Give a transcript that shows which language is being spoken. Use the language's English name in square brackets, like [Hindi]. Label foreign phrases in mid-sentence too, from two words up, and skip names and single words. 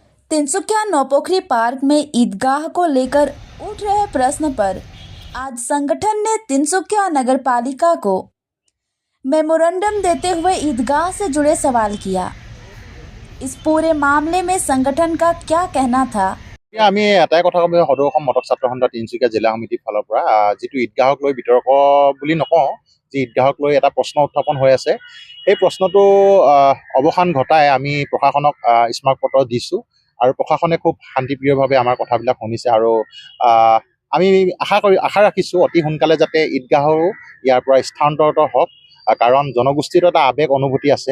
[Hindi] तिनसुकिया नौपोखरी पार्क में ईदगाह को लेकर उठ रहे प्रश्न पर आज संगठन ने तिनसुकिया नगर पालिका को मेमोरेंडम देते हुए ईदगाह से जुड़े सवाल किया। इस पूरे मामले में संगठन का क्या कहना था? [Assamese] আমি এটাই কথা ক'ম যে সদৌ অসম মটক ছাত্ৰ সন্থা তিনিচুকীয়া জিলা সমিতিৰ ফালৰ পৰা যিটো ঈদগাহক লৈ বিতৰ্ক বুলি নকওঁ, যি ঈদগাহক লৈ এটা প্ৰশ্ন উত্থাপন হৈ আছে, সেই প্ৰশ্নটো অৱসান ঘটাই আমি প্ৰশাসনক স্মাৰক পত্ৰ দিছোঁ আৰু প্ৰশাসনে খুব শান্তিপ্ৰিয়ভাৱে আমাৰ কথাবিলাক শুনিছে আৰু আমি আশা ৰাখিছোঁ অতি সোনকালে যাতে ঈদগাহৰো ইয়াৰ পৰা স্থানান্তৰিত হওক, কাৰণ জনগোষ্ঠীৰ এটা আৱেগ অনুভূতি আছে।